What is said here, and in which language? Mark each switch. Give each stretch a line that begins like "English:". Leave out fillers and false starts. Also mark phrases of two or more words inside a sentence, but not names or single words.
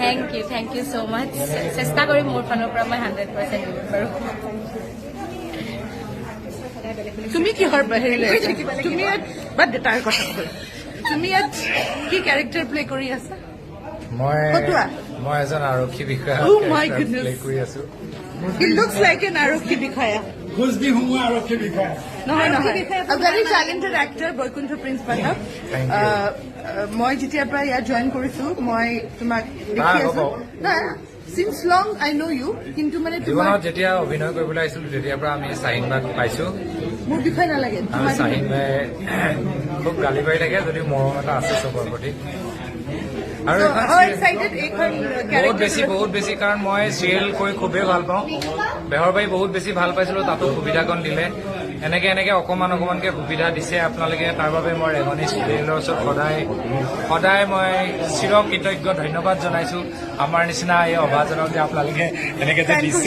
English: thank you so much
Assamese: চেষ্টা কৰিম মোৰ ফালৰ পৰা মই 100% দিম বাৰু তুমি কিহৰ হেৰিলৈ তুমি ইয়াত বাদ দে তাৰ কথা কৈ তুমি ইয়াত কি
English: character play
Assamese: কৰি আছা মই এজন আৰক্ষী বিষয়া
English: Oh my goodness.
Assamese: প্লে কৰি আছো
English: He looks like an
Assamese: আৰক্ষী বিষয়া ঘোষ দি সোমোৱা আৰক্ষী বিষয়া নহয়
English: a very talented actor
Assamese: বৈকুণ্ঠ প্ৰিন্স পাঠক মই যেতিয়াৰ পৰা ইয়াত জইন কৰিছো মই তোমাক দেখি আছো
English: since long I know you
Assamese: কিন্তু মানে জীৱনত যেতিয়া অভিনয় কৰিবলৈ আহিছিলো তেতিয়াৰ পৰা আমি চাহিন বাক পাইছোঁ মোৰ বিষয় নালাগে আৰু চাহিন বাই খুব গালি পাৰি থাকে যদিও মৰম এটা আছে চবৰ প্ৰতি আৰু বহুত বেছি কাৰণ মই চিৰিয়েল কৰি খুবেই ভাল পাওঁ বেহৰবাৰী বহুত বেছি ভাল পাইছিলোঁ তাতো সুবিধাকণ দিলে এনেকে অকণমানকৈ সুবিধা দিছে আপোনালোকে তাৰ বাবে মই ৰেঙনি চিৰিয়েলৰ ওচৰত সদায় মই চিৰকৃতজ্ঞ ধন্যবাদ জনাইছোঁ আমাৰ নিচিনা এই অভাজনক যে আপোনালোকে এনেকৈ যে দিছে